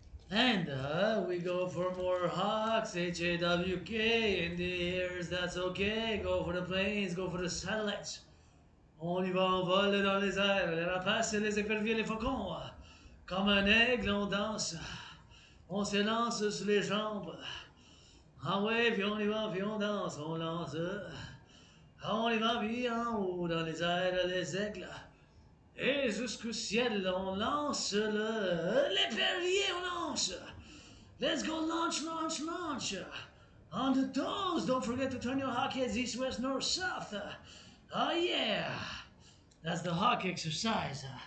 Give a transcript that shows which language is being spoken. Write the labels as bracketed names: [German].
[English] And we go for more hawks, H-A-W-K, in the airs, that's okay. Go for the planes, go for the satellites. [French] On y va en vol dans les airs, les rapaces et les éperviers, les faucons. Comme un aigle, on danse. On s'élance sur les jambes. Ah ouais, puis on danse, on lance. Ah, on y va, puis en haut, dans les airs, les aigles. Et jusqu'au ciel, on lance l'épervier, on lance. [English] Let's go launch, launch, launch. On the toes, don't forget to turn your hawk heads east, west, north, south. Oh yeah, that's the hawk exercise.